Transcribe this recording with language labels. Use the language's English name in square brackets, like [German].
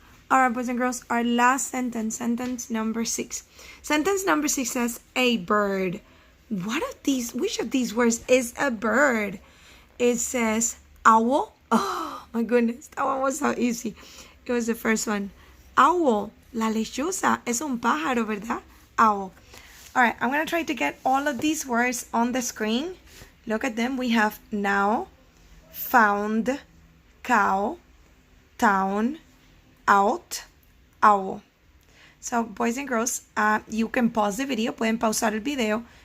[English] All right, boys and girls, our last sentence, sentence number 6. Sentence number 6 says, a bird. Which of these words is a bird? It says owl. Oh my goodness, that one was so easy. It was the first one. Owl. [Spanish] La lechuza es un pájaro, ¿verdad? [English] Owl. All right, I'm going to try to get all of these words on the screen. Look at them. We have now, found, cow, town, out, owl. So, boys and girls, you can pause the video. [Spanish] Pueden pausar el video.